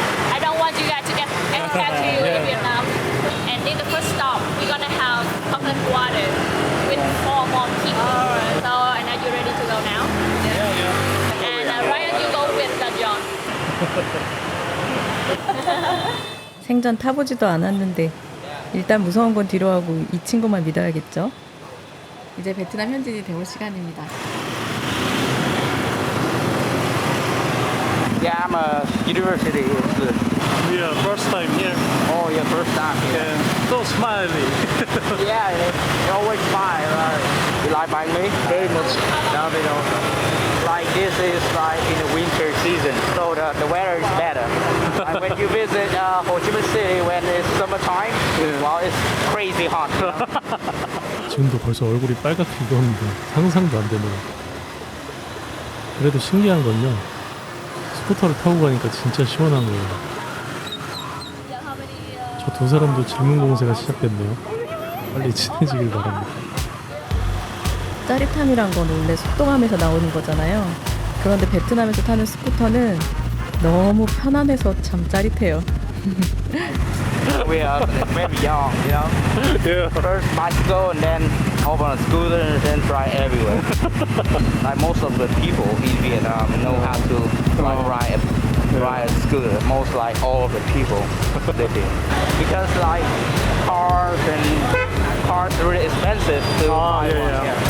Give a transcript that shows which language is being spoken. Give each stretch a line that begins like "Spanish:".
English: I don't want you guys to get scared to you in Vietnam. And in the first stop, we're gonna have coconut water with 4 more people. So, and are you ready to go now? Yeah. And Ryan, you go with John.
Korean: 생전 타보지도 않았는데 일단 무서운 건 뒤로 하고 이 친구만 믿어야겠죠? 이제 베트남 현지인이 되올 시간입니다.
English: Yeah, I'm a university student. Yeah, first time here. Oh, yeah, first time here. Yeah, so smiley. Yeah, they always smile. You like by me? Very much. No, they don't. Like this is like in the winter season, so the weather is better. And when you visit Ho Chi Minh City when it's summertime, well, it's crazy hot. You know?
Korean: 지금도 벌써 얼굴이 빨갛게 익었는데 상상도 안 되네요. 그래도 신기한 건요. 스쿠터를 타고 가니까 진짜 시원한 거예요. 저 두 사람도 질문 공세가 시작됐네요. 빨리 친해지길 바랍니다. 짜릿함이란 건 원래 속도감에서 나오는 거잖아요. 그런데 베트남에서 타는 스쿠터는 너무 편안해서 참 짜릿해요.
English: We are very young, you know. Yeah. First bicycle and then hop on a scooter and then drive everywhere. Like most of the people in Vietnam know how to like ride a scooter. Most like all of the people they do. Because like cars are really expensive to buy one.